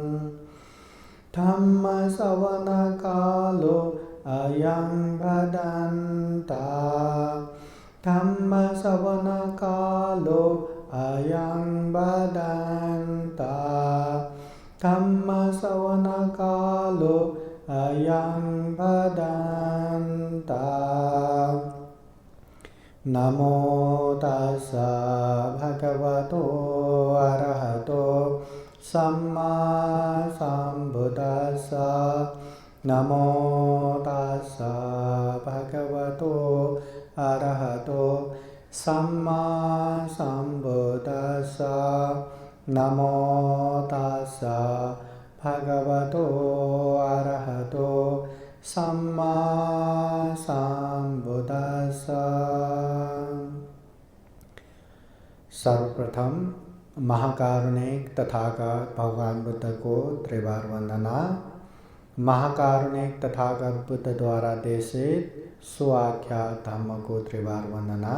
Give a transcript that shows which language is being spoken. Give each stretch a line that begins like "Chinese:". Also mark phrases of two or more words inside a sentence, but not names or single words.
Pali: धम्मश्रवणकालो अयं भदन्ता धम्मश्रवणकालो अयं भदन्ता धम्मश्रवणकालो अयं भदन्ता। नमो तस्सा भगवतो अरहतो सम्मा सम्बुद्दस्सा नमो तस्सा भगवतो अरहतो सम्मा सम्बुद्दस्सा नमो तस्सा भगवतो अरहतो सम्मा सम्बुद्दस्सा।
Hindi: सर्वप्रथम महाकारुणिक तथागत भगवान बुद्ध को त्रिवार वंदना। महाकारुणिक तथागत बुद्ध द्वारा देशित सुआख्यात धम्म को त्रिवार वंदना।